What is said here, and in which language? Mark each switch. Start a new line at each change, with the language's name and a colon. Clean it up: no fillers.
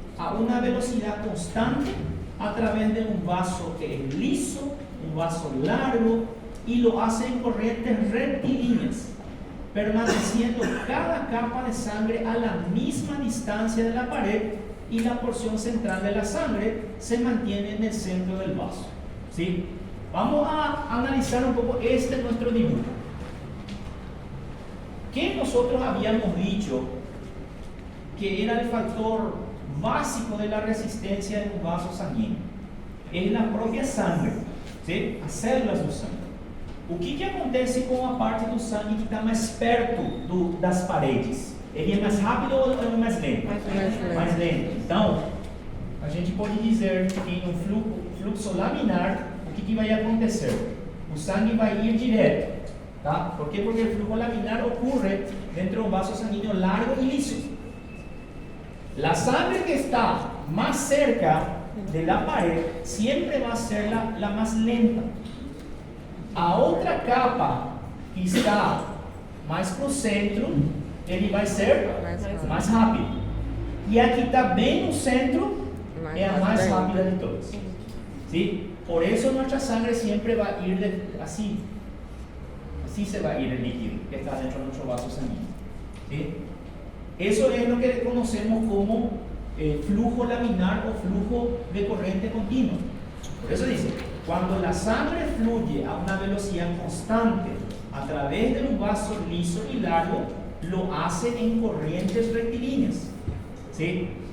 Spanish: a una velocidad constante a través de un vaso que es liso, un vaso largo, y lo hace en corrientes rectilíneas, permaneciendo cada capa de sangre a la misma distancia de la pared, y la porción central de la sangre se mantiene en el centro del vaso. ¿Sí? Vamos a analizar un poco nuestro dibujo. ¿Qué nosotros habíamos dicho que era el factor básico de la resistencia de un vaso sanguíneo? Es la propia sangre, ¿sí?
Portuguese: As células do sangue. O que acontece com a parte do sangue que está mais perto das paredes? Ele é mais rápido ou é mais lento? Mais lento. Então, a gente pode dizer que em um fluxo laminar, o que vai acontecer? O sangue vai ir direto, tá? Por quê? Porque o flujo laminar ocorre dentro de um vaso sanguíneo largo e liso.
Spanish: La sangre que está más cerca de la pared siempre va a ser la más lenta.
Portuguese: A outra capa que está mais para o centro, ele vai ser mais rápido. E a que está bem no centro é a mais rápida de todas.
Spanish: ¿Sí? Por eso nuestra sangre siempre va a ir así. Así se va a ir el líquido que está dentro de nuestro vaso sanguíneo. ¿Sí? Eso es lo que conocemos como flujo laminar o flujo de corriente continua. Por eso dice, cuando la sangre fluye a una velocidad constante a través de un vaso liso y largo, lo hace en corrientes rectilíneas, ¿sí?